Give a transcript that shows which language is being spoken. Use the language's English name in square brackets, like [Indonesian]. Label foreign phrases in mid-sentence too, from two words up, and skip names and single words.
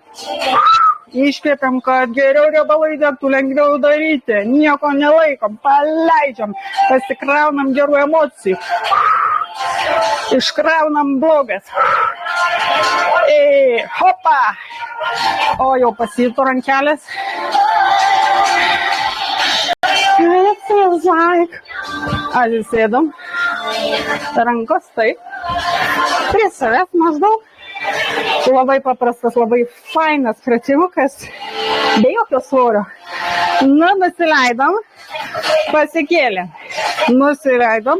[Lithuanian] Iškvėpiam, kad geriau riebalai degtų, lengviau daryti. Nieko nelaikom, paleidžiam, pasikraunam gerų emocijų. Iškraunam blogas. Hopa! O jau pasijūto rankelės. [English] It feels like. [Lithuanian] Atsisėdom. Rankos taip. Prie savęs maždaug. Labai paprastas, labai fainas pratimukas. Be jokio svorio. Nu, nusileidom. Pasikėlėm. Nusileidom.